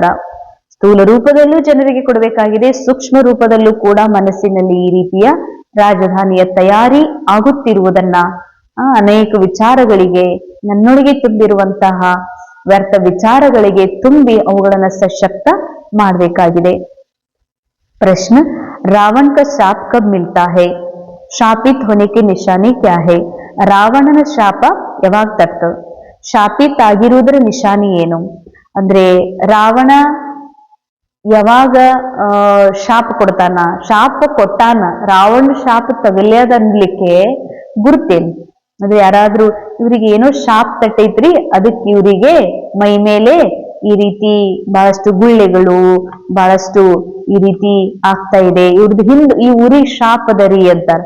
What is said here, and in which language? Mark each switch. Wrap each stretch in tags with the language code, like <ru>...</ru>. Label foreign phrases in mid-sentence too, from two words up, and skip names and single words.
<kn>ಸ್ಥೂಲ ರೂಪದಲ್ಲೂ ಜನರಿಗೆ ಕೊಡಬೇಕಾಗಿದೆ, ಸೂಕ್ಷ್ಮ ರೂಪದಲ್ಲೂ ಕೂಡ ಮನಸ್ಸಿನಲ್ಲಿ ಈ ರೀತಿಯ ರಾಜಧಾನಿಯ ತಯಾರಿ ಆಗುತ್ತಿರುವುದನ್ನ, ಅನೇಕ ವಿಚಾರಗಳಿಗೆ ನನ್ನೊಳಗೆ ತುಂಬಿರುವಂತಹ ವ್ಯರ್ಥ ವಿಚಾರಗಳಿಗೆ ತುಂಬಿ ಅವುಗಳನ್ನ ಸಶಕ್ತ ಮಾಡಬೇಕಾಗಿದೆ।</kn> <hi>प्रश्न, रावण का शाप कब मिलता है? शापित होने की निशानी क्या है?</hi> <kn>ರಾವಣನ ಶಾಪ ಯಾವಾಗ ತರ್ತದೆ? ಶಾಪಿತ್ ಆಗಿರುವುದರ ನಿಶಾನಿ ಏನು ಅಂದ್ರೆ ರಾವಣ ಯಾವಾಗ ಶಾಪ ಕೊಡ್ತಾನ, ಶಾಪ ಕೊಟ್ಟಾನ, ರಾವಣ ಶಾಪ ತಗಲ್ಯದನ್ಲಿಕ್ಕೆ ಗುರ್ತೇನು ಅಂದ್ರೆ ಯಾರಾದ್ರೂ ಇವ್ರಿಗೆ ಏನೋ ಶಾಪ ತಟ್ಟೈತ್ರಿ ಅದಕ್ಕೆ ಇವರಿಗೆ ಮೈ ಮೇಲೆ ಈ ರೀತಿ ಬಹಳಷ್ಟು ಗುಳ್ಳೆಗಳು, ಬಹಳಷ್ಟು ಈ ರೀತಿ ಆಗ್ತಾ ಇದೆ, ಇವ್ರದ್ದು ಹಿಂದ್ ಈ ಊರಿಗೆ ಶಾಪದರಿ ಅಂತಾರ।</kn>